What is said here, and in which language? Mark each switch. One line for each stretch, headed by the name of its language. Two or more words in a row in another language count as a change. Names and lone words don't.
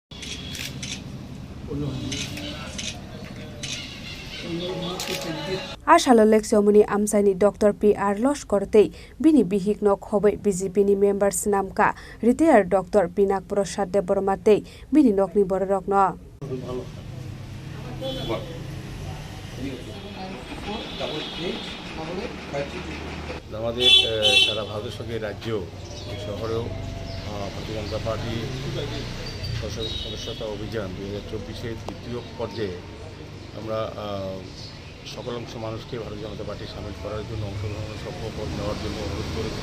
Kok Borok: Ashalo Ceremony Amsani Dr. P.R. Losh Kortei Bini Bihik no Khoboi BJP ni members Namka Retired Dr. Pinak Prasad Debormatei Bini Nokni Borok no
Bangla: আমাদের সারা ভারতের সঙ্গে রাজ্য শহরেও ভারতীয় জনতা পার্টি সদস্যতা অভিযান 2024-এর দ্বিতীয় পর্যায়ে আমরা সকল অংশ মানুষকে ভারতীয় জনতা পার্টি সামিল করার জন্য অংশগ্রহণের শপথ নেওয়ার জন্য অনুরোধ করেছি।